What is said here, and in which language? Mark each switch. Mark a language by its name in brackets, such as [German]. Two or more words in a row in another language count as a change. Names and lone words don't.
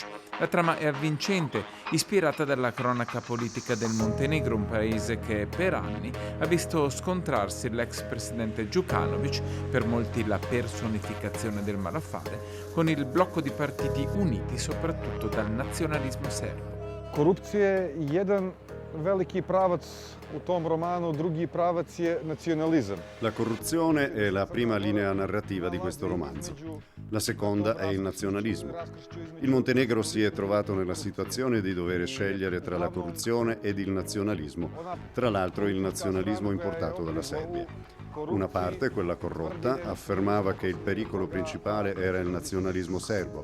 [Italian] La trama è avvincente, ispirata dalla cronaca politica del Montenegro, un paese che per anni ha visto scontrarsi l'ex presidente Đukanović, per molti la personificazione del malaffare, con il blocco di partiti uniti soprattutto dal nazionalismo serbo. [Serbian] Korupcija je jedan veliki pravac u tom romanu, drugi pravac je nazionalizam. [Italian] La corruzione è la prima linea narrativa di questo romanzo. La seconda è il nazionalismo. Il Montenegro si è trovato nella situazione di dover scegliere tra la corruzione ed il nazionalismo, tra l'altro il nazionalismo importato dalla Serbia. Una parte, quella corrotta, affermava che il pericolo principale era il nazionalismo serbo.